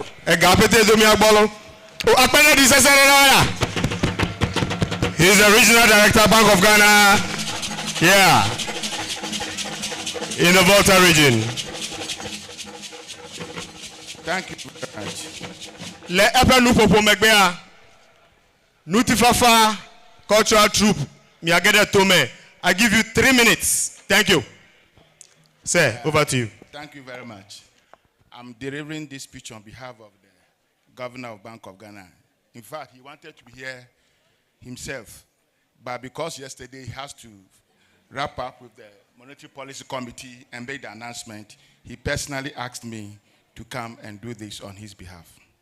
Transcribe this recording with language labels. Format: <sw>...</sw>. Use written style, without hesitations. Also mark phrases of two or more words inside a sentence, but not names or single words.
<en>He's the regional director, Bank of Ghana, yeah, in the Volta region. Thank you very much.</en> <ee>Le Epe Nupopo Megbea, Nutifafa cultural troupe, Miagede Tome.</ee> <en>I give you 3 minutes. Thank you. Sir, over to you. Thank you very much. I'm delivering this speech on behalf of the governor of Bank of Ghana. In fact, he wanted to be here himself, but because yesterday he has to wrap up with the Monetary Policy Committee and make the announcement, he personally asked me to come and do this on his behalf.</en>